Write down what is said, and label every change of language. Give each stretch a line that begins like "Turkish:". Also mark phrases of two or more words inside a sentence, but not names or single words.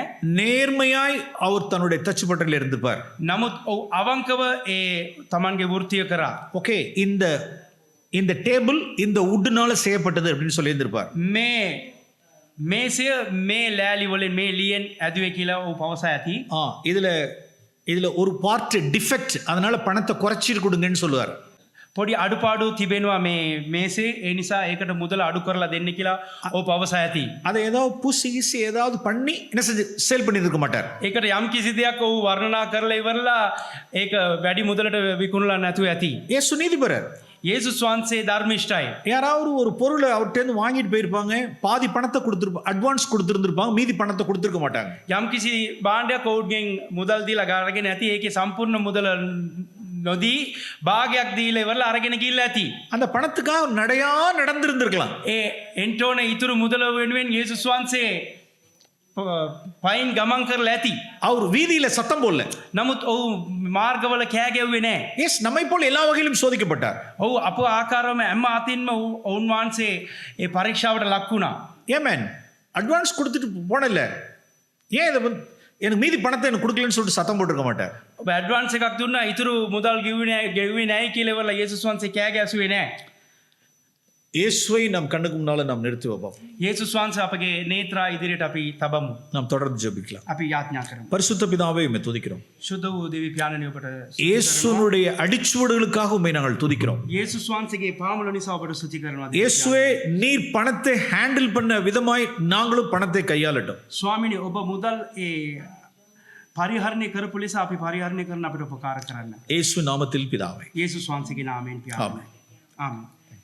Tamil: நேர்மையாய் அவர் தன்னுடைய தச்சு பட்டறையில் இருந்துப்பார்.
Sinhala: නමුත් ඔව් අවංකව ඒ Tamanගේ වෘත්තිය කරා.
Tamil: ஓகே, இந்த டேபிள் இந்த வுட்னால செய்யப்பட்டது அப்படின்னு சொல்லி இருந்திருப்பார்.
Sinhala: මේ මේසය මේ ලෑලි වලින් මේ ලියෙන් ඇදුවේ කියලා ඔව් පවසා ඇති.
Tamil: இதுல ஒரு
English: part defect,
Tamil: அதனால பணத்தை குறைச்சிட்டு கொடுங்கன்னு சொல்லுவார்.
Sinhala: පොඩි අඩුපාඩු තිබෙනවා මේ මේසේ, ඒ නිසා ඒකට මුදල අඩු කරලා දෙන්න කියලා ඔව් පවසා ඇති.
Tamil: அதை ஏதாவது பூசி கீசி ஏதாவது பண்ணி என்ன செஞ்சு சேல் பண்ணியிருக்க மாட்டார்.
Sinhala: ඒකට යම් කිසි දෙයක් ඔව් වර්ණනා කරලා ඉවරලා ඒක වැඩි මුදලට විකුණලා නැතුව ඇති.
Tamil: இயேசு நீதிபரர்.
Sinhala: යේසුස් වහන්සේ ධර්මිෂ්ඨයි.
Tamil: யாராவது ஒரு பொருளை அவர்கிட்ட வாங்கிட்டு போயிருப்பாங்க, பாதி பணத்தை கொடுத்துருப்பாங்க, அட்வான்ஸ் கொடுத்துருந்துருப்பாங்க, மீதி பணத்தை கொடுத்துருக்க மாட்டாங்க.
Sinhala: යම්කිසි භාණ්ඩයක් ඔවුන්ගෙන් මුදල් දීලා අරගෙන ඇති. ඒකේ සම්පූර්ණ මුදල නොදී භාගයක් දීලා ඉවරලා අරගෙන ගිහිල්ලා ඇති.
Tamil: அந்த பணத்துக்காக நடையா நடந்திருந்திருக்கலாம்.
Sinhala: ඒ එන්ටෝන ඉතුරු මුදල වෙනුවෙන් යේසුස් වහන්සේ පයින් ගමන් කරලා ඇති.
Tamil: அவர் வீதியில சத்தம் போடல.
Sinhala: නමුත් ඔහු මාර්ගවල කෑ ගැව්වේ නැහැ.
Tamil: எஸ், நம்மை போல எல்லா வகையிலும் சோதிக்கப்பட்டார்.
Sinhala: ඔහු අප ආකාරවම හැම අතින්ම ඔවුන් වහන්සේ ඒ පරීක්ෂාවට ලක් වුණා.
Tamil: ஏமேன், அட்வான்ஸ் கொடுத்துட்டு போனல, ஏன் இதை எனக்கு மீதி பணத்தை எனக்கு கொடுக்கலன்னு சொல்லிட்டு சத்தம் போட்டுருக்க மாட்டார்.
Sinhala: ඔබ ඇඩ්වාන්ස් එකක් දුන්නා, ඉතුරු මුදල් ගෙව්වේ නැහැ කියලා ඉවරලා යේසුස් වහන්සේ කෑ ගැසුවේ නැහැ.
Tamil: இயேசுவை நம் கண்ணுக்கு முன்னால நாம் நிறுத்தி வைப்போம்.
Sinhala: යේසුස් වහන්සේ අපගේ නේත්‍රා ඉදිරියට අපි තබමු.
Tamil: நாம் தொடர்ந்து ஜெபிக்கலாம்.
Sinhala: අපි යාඥා කරමු.
Tamil: பரிசுத்த பிதாவே, உம்மை துதிக்கிறோம்.
Sinhala: සුද්ධ වූ දෙවි පියාණනි ඔබට
Tamil: இயேசுனுடைய அடிச்சுவடுகளுக்காக உம்மை நாங்கள் துதிக்கிறோம்.
Sinhala: යේසුස් වහන්සේගේ පාමුල නිසා ඔබට ස්තුති කරනවා.
Tamil: இயேசுவே, நீர் பணத்தை ஹேண்டில் பண்ண விதமாய் நாங்களும் பணத்தை கையாளட்டும்.
Sinhala: ස්වාමිනී, ඔබ මුදල් ඒ පරිහරණය කරපු ලෙස අපි පරිහරණය කරන අපිට උපකාර කරන්න.
Tamil: இயேசு நாமத்தில் பிதாவே.
Sinhala: යේසුස් වහන්සේගේ නාමයෙන් පියාණනි. ආමේන්. ආමේන්.